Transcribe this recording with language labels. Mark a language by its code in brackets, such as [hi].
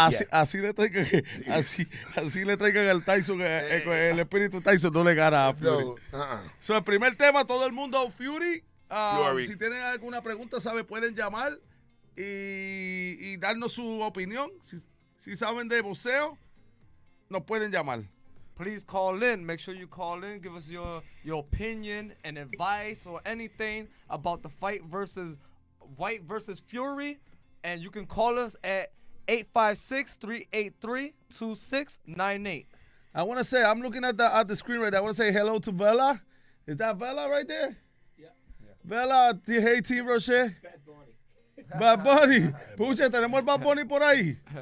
[es] Así le traigan, así le traigan al Tyson, el espíritu Tyson no le gana a Fury. No. So, el primer tema, todo el mundo Fury. Fury. Si tienen alguna pregunta, pueden llamar y darnos su opinión. Si saben de boxeo, nos pueden llamar. [en] Please call in. Make sure you call in. Give us your opinion and advice or anything about the fight versus White versus Fury. And you can call us at 856-383-2698. I want to say, I'm looking at the screen right there. I want to say hello to Vela. Is that Vela right there? Yeah. Vela, hey Team Roche. Bad Bunny. Bad Bunny. [es] Pucha, tenemos el Bad Bunny por ahí.